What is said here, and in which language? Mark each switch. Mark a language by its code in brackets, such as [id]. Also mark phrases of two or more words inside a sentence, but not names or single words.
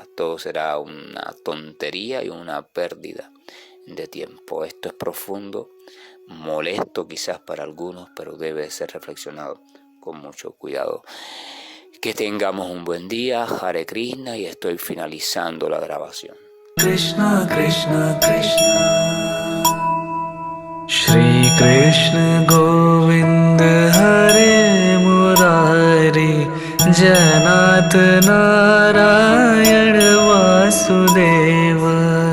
[es] Todo será una tontería y una pérdida de tiempo. Esto es profundo, molesto quizás para algunos, pero debe ser reflexionado con mucho cuidado. Que tengamos un buen día. [sa] Hare Krishna, [es] y estoy finalizando la grabación. [sa] Krishna Krishna Krishna Shri Krishna Govind Hare Murari Janat Narayan Vasudeva.